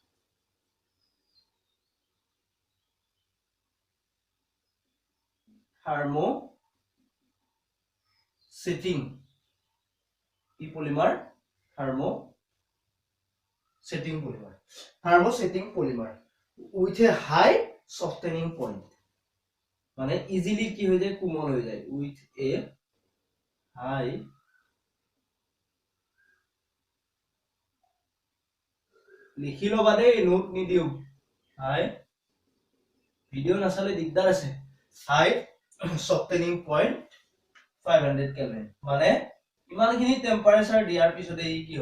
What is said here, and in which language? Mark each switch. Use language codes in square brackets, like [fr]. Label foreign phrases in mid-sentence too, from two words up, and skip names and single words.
[as] থাৰ্মোসেটিং কি পলিমাৰ থাৰ্মোসেটিং পলিমাৰ [en] with a high softening point [as] মানে ইজিলি কি হৈ যায় কোমল হৈ যায় [en] with a high [as] লিখি লবা দে নোট নিদিও হাই ভিডিও নাচালে দিগদাৰ আছে [en] high softening point [as] 500 কেলভিন মানে ইমানখিনি টেম্পাৰেচাৰ দিয়াৰ পিছতে ই কি হ'ব